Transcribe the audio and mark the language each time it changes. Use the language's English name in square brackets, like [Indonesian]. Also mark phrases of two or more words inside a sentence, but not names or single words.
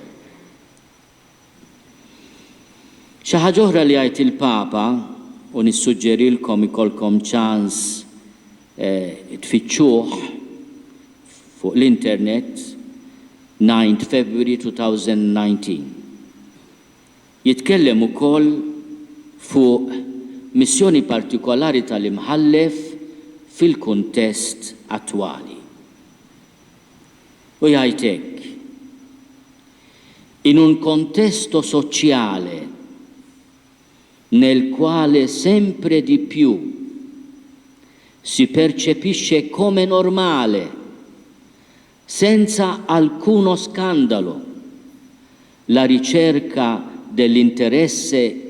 [Maltese] Xi ħaġa oħra li għajt il-Papa u nissuġġerilkom ikolkom ċans tfittxuh fuq l-internet 9 February 2019. Jitkellem ukoll fuq missjoni partikolari tal-imħallef fil-kuntest attwali. U jgħid hekk: [Italian] in un contesto sociale nel quale sempre di più si percepisce come normale, senza alcuno scandalo, la ricerca dell'interesse